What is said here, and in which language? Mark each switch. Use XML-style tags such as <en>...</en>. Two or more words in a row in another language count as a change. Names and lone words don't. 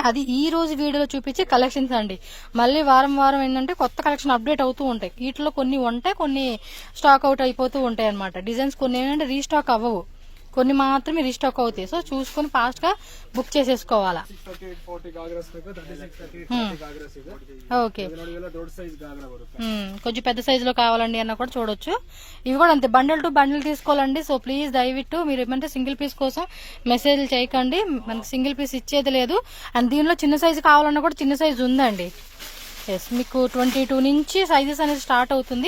<te>అది ఈ రోజు వీడియోలో చూపించే కలెక్షన్స్ అండి. మళ్ళీ వారం వారం ఏంటంటే కొత్త</te> <en>collection update</en> <te>అవుతూ ఉంటాయి. వీటిలో కొన్ని ఉంటాయి, కొన్ని</te> <en>stock out</en> <te>అయిపోతూ ఉంటాయి అనమాట. డిజైన్స్ కొన్ని ఏంటంటే రీస్టాక్ అవ్వవు, కొన్ని మాత్రమే రీస్టాక్ అవుతాయి. సో చూసుకొని ఫాస్ట్ గా బుక్ చేసేసుకోవాలా.</te> <kn>38, 40 గాగ్రాస్ ಬೇಕಾ 36, 38, 40 గాగ్రాస్ ಇದೆ.</kn> <te>ఓకే,</te> <kn>ನೋಡಿ ಎಲ್ಲ ದೊಡ್ಡ ಸೈಜ್ గాగ్రా ಬರುತ್ತೆ.</kn> <te>కొంచెం పెద్ద సైజ్ లో కావాలండి అన్న కూడా చూడొచ్చు. ఇవి కూడా అంతే,</te> <en>bundle to bundle</en> <te>తీసుకోవాలండి. సో ప్లీజ్ దయవిట్టు మీరు ఏమంటే</te> <en>single piece</en> <te>కోసం మెసేజ్లు చేయకండి, మనకి</te> <en>single piece</en> <te>ఇచ్చేది లేదు. అండ్ దీనిలో చిన్న సైజు కావాలన్నా కూడా చిన్న సైజు ఉందండి. ఎస్, మీకు 22 నుంచి సైజెస్ అనేది స్టార్ట్ అవుతుంది.</te>